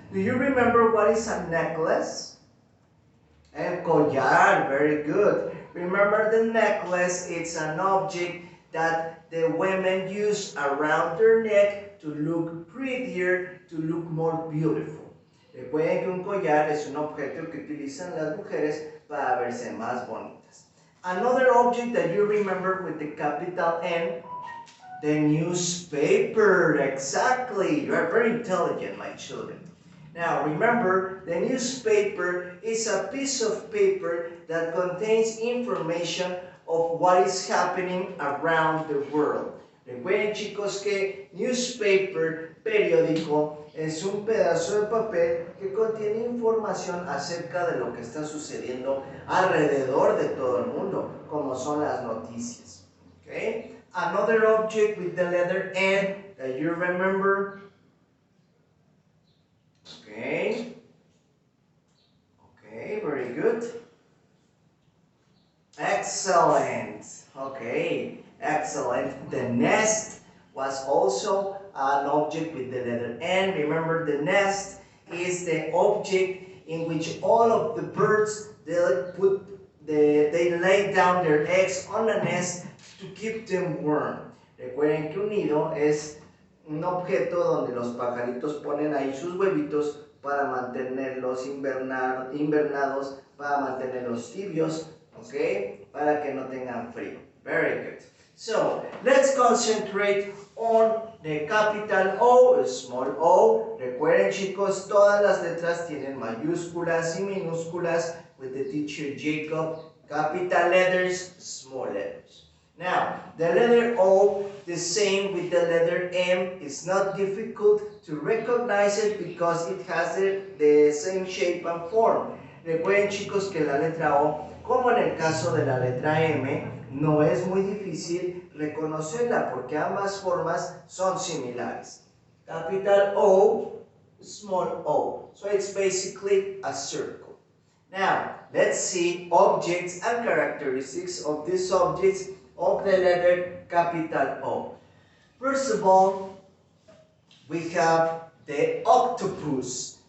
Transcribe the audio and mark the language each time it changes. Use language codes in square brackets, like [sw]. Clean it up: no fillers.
[en] Do you remember what is a necklace? [es] El collar, [en] very good. Remember the necklace, it's an object that the women use around their neck to look prettier, to look more beautiful. [es] Recuerden que un collar es un objeto que utilizan las mujeres para verse más bonitas. [en] Another object that you remember with the capital N, the newspaper. Exactly, you are very intelligent, my children. Now remember, the newspaper is a piece of paper that contains information of what is happening around the world. [es] Recuerden, chicos, que newspaper, periódico, es un pedazo de papel que contiene información acerca de lo que está sucediendo alrededor de todo el mundo, como son las noticias. [en] Okay? Another object with the letter N that you remember. Okay. Okay, very good. Excellent. Okay, excellent. The nest was also an object with the letter N. Remember, the nest is the object in which all of the birds they lay down their eggs on a nest to keep them warm. [es] Recuerden que un nido es un objeto donde los pajaritos ponen ahí sus huevitos para mantenerlos invernados, para mantenerlos tibios, ¿ok? Para que no tengan frío. [en] Very good. So, let's concentrate on the capital O, small o. [es] Recuerden, chicos, todas las letras tienen mayúsculas y minúsculas [en] with the teacher Jacob. Capital letters, small letters. Now, the letter O, the same with the letter M, is not difficult to recognize it because it has the same shape and form. [es] Recuerden, chicos, que la letra O, como en el caso de la letra M, no es muy difícil reconocerla porque ambas formas son similares. [en] Capital O, small o. So it's basically a circle. Now, let's see objects and characteristics of these objects of the letter capital O. First of all, we have the octopus.